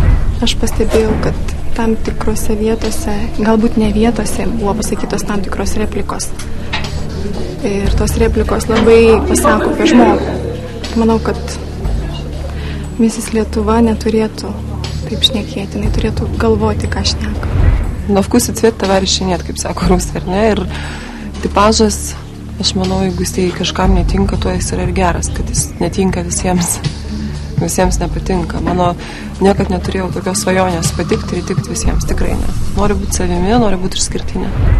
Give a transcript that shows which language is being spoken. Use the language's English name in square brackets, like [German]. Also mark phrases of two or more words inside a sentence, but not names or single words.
[Lithuanian] Aš pastebėjau, kad tam tikrose vietose, galbūt ne vietose, buvo pasakytos tam tikros replikos. Ir tos replikos labai pasako apie žmogų. Manau, kad Misis Lietuva neturėtų taip šnekėti, jinai turėtų galvoti, ką šneka. [Russian] На вкус и цвет товарища нет, [Lithuanian] kaip sako rusai, ar ne? Ir tipažas, aš manau, jeigu jisai kažkam netinka, tuo jis yra ir geras, kad jis netinka visiems nepatinka. Mano niekad neturėjau tokios svajonės patikti ir įtikti visiems, tikrai ne. Noriu būti savimi, noriu būti išskirtinė.